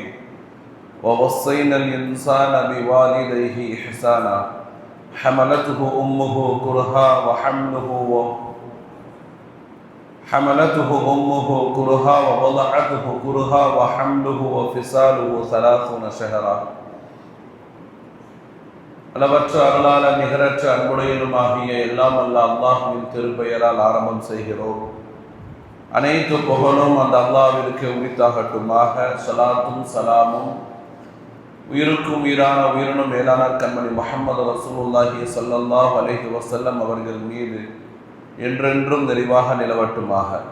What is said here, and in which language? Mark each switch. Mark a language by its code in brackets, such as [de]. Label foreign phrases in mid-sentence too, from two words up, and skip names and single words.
[ar] ووصينا الإنسان بوالديه إحسانا حملته أمه كرها ووضعته كرها وحمله وفصاله 30 شهرا. [ta] அளவற்ற அருளாளர் நிகரற்ற அன்புடையனுமாகிய எல்லாம் அல்ல அல்லாஹ்வின் திருப்பெயரால் ஆரம்பம் செய்கிறோம். அனைத்து புகழும் அந்த அல்லாஹ்விற்கு உரித்தாகட்டுமாக. ஸலாத்தும் சலாமும் உயிருக்கும் உயிரான உயிரினும் மேலானார் கண்மணி முஹம்மது [ar] رسول الله صلى الله عليه وسلم [ta] அவர்கள் மீது என்றென்றும் நிறைவாக நிலவட்டுமாக.